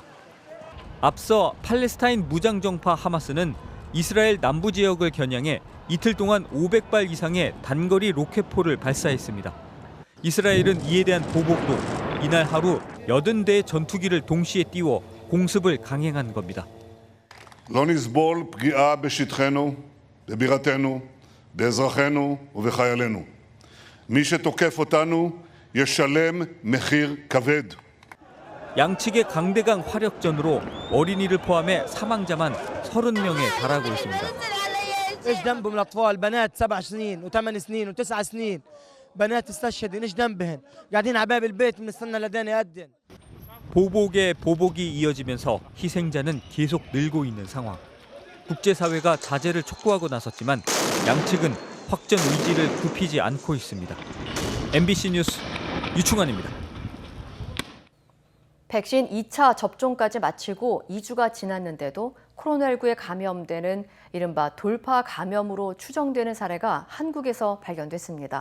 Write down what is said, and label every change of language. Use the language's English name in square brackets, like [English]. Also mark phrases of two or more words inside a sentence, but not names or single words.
[Korean] 앞서 팔레스타인 무장정파 하마스는 이스라엘 남부 지역을 겨냥해 이틀 동안 500발 이상의 단거리 로켓포를 발사했습니다. 이스라엘은 이에 대한 보복으로 이날 하루 80대의 전투기를 동시에 띄워 공습을 강행한 겁니다. [Hebrew] לא נסבול פגיעה בשטחנו, בבירתנו, באזרחינו ובחיילינו. מי שתוקף אותנו ישלם מחיר כבד. [Korean] 양측의 강대강 화력전으로 어린이를 포함해 사망자만 30명에 달하고 있습니다. [Arabic] ايش ذنبهم الاطفال بنات 7 سنين و8 سنين و9 سنين بنات استشهدوا ايش ذنبهن قاعدين على باب البيت بنستنى لدين يأذن. [Korean] 보복에 보복이 이어지면서 희생자는 계속 늘고 있는 상황. 국제사회가 자제를 촉구하고 나섰지만 양측은 확전 의지를 굽히지 않고 있습니다. MBC 뉴스 유충환입니다. 백신 2차 접종까지 마치고 2주가 지났는데도 코로나19에 감염되는 이른바 돌파 감염으로 추정되는 사례가 한국에서 발견됐습니다.